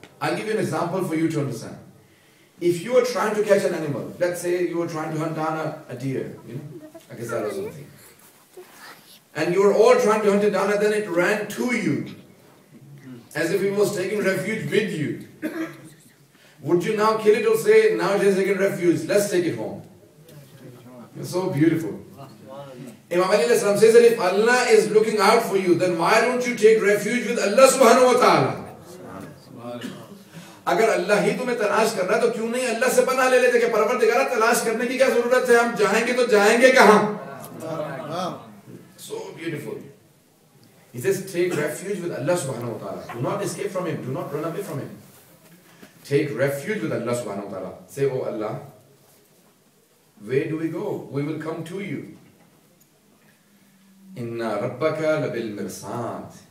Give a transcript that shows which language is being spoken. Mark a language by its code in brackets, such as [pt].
[en] I'll give you an example for you to understand. If you are trying to catch an animal, let's say you are trying to hunt down a deer, a gazelle or something, and you are all trying to hunt it down and then it ran to you, as if it was taking refuge with you. Would you now kill it or say, now it has taken refuge, let's take it home? It's so beautiful. Imam Ali says that if Allah is looking out for you, then why don't you take refuge with Allah subhanahu wa ta'ala? [ur] اگر اللہ ہی تمہیں تلاش کر رہا ہے تو کیوں نہیں اللہ سے پناہ لے لیتے کہ پروردگار تلاش کرنے کی کیا ضرورت ہے, ہم جائیں گے تو جائیں گے کہاں. [en] So beautiful. He says take refuge with Allah subhanahu wa ta'ala. Do not escape from him, do not run away from him. Take refuge with Allah subhanahu wa ta'ala. Say, oh Allah, where do we go? We will come to you. [ar] Inna rabbaka labil mirsad.